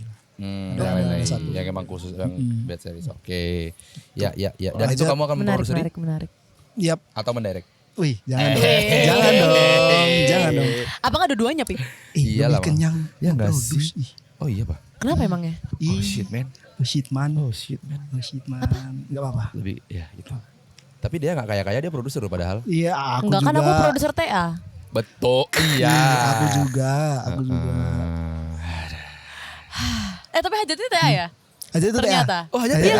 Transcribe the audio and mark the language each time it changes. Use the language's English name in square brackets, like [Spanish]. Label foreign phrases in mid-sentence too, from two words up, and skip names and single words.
[Indonesian] Yang lain lagi. Yang emang khusus yang [English] bed series. [Indonesian] Oke. Ya. Dan itu Hajat. kamu akan Menarik. memproduksi Yap. atau mendirect? Wih, jangan dong. Jangan dong. Apakah dua-duanya, Pip? Iyalah, Lebih kenyang. Ya nggak produce. sih? Oh iya pak. Kenapa emangnya? [English] Oh shit man. Oh shit man. Oh shit man. [Indonesian] Enggak apa-apa. Lebih ya itu. Tapi dia nggak kaya dia produser padahal. Iya, aku Enggak juga. kan aku produser TA. Betul. Iya. Aku juga. Tapi hajatnya TA ya? Aja itu Ternyata. TA. Oh, Hajat Iya